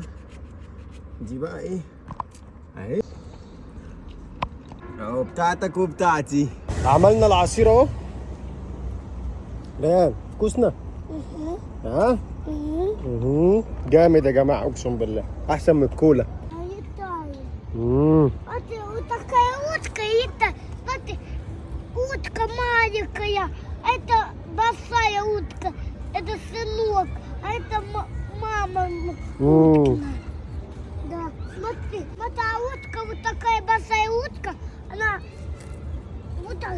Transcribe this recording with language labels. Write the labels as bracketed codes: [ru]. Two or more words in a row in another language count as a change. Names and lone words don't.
[ar] دي بقى ايه اهي اهو بتاعتك وبتاعتي. عملنا العصير اهو. ريان كوسنا. ها جامد يا جماعه اقسم بالله احسن من الكولا. [ru] Утка маленькая, это большая утка, это сынок, а это мама. Да, смотри, вот та утка, вот такая большая утка, она вот так.